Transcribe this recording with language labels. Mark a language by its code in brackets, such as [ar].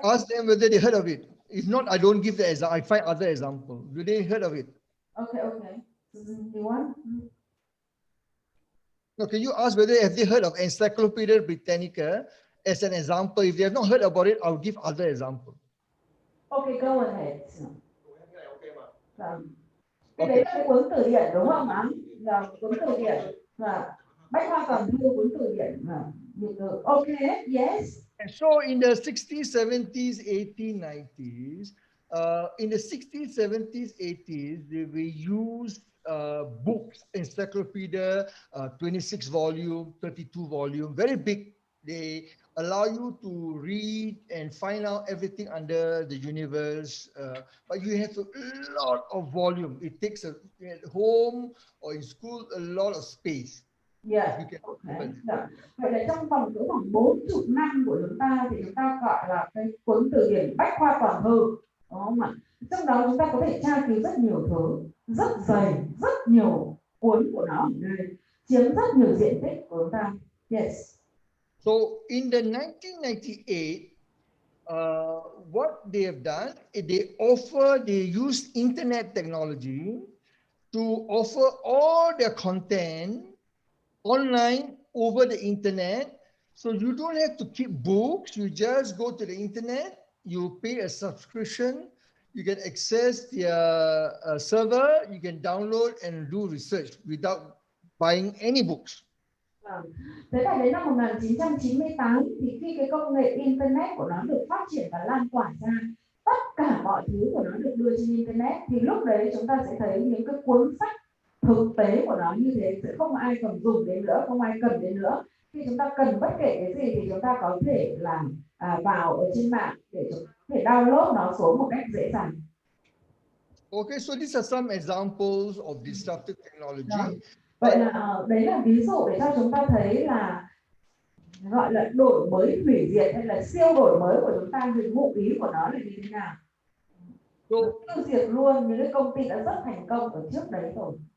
[en] Ask them whether they heard of it. If not, I don't give the example. I find other example. Do they heard of it? Okay. You want? No, can you ask whether have they heard of Encyclopedia Britannica as an example? If they have not heard about it, I'll give other example. Okay, go ahead. [vi] Cái đấy là cái cuốn từ điển đúng không ạ? Là cuốn từ điển là bách khoa toàn thư, cuốn từ điển là okay, yes. [en] And so in the 60s, 70s, 80s, 90s, in the 60s, 70s, 80s, we used books, encyclopedia, 26 volume, 32 volume, very big. They allow you to read and find out everything under the universe, but you have a lot of volume. It takes at home or in school a lot of space. Yeah. Okay. [vi] Vậy là trong vòng cỡ khoảng 40 năm của chúng ta thì chúng ta gọi là cái cuốn từ điển bách khoa toàn thư, đúng không ạ? Trong đó chúng ta có thể tra cứu rất nhiều thứ, rất dày, rất nhiều cuốn của nó ở đây, chiếm rất nhiều diện tích của chúng ta. Yes. [en] So in the 1998, what they have done, they use internet technology to offer all their content online over the internet. So you don't have to keep books. You just go to the internet, you pay a subscription, you can access their server, you can download and do research without buying any books. [vi] Thế là đến năm 1998 thì khi cái công nghệ internet của nó được phát triển và lan tỏa ra, tất cả mọi thứ của nó được đưa trên internet, thì lúc đấy chúng ta sẽ thấy những cái cuốn sách thực tế của nó như thế sẽ không ai còn dùng đến nữa, không ai cần đến nữa. Khi chúng ta cần bất kể cái gì thì chúng ta có thể làm vào ở trên mạng để chúng ta có thể download nó xuống một cách dễ dàng. [en] Okay, so these are some examples of disruptive technology. [vi] Vậy là đấy là ví dụ để cho chúng ta thấy là gọi là đổi mới hủy diệt hay là siêu đổi mới của chúng ta, thì ngụ ý của nó là như thế nào? Tiêu diệt luôn những cái công ty đã rất thành công ở trước đấy rồi.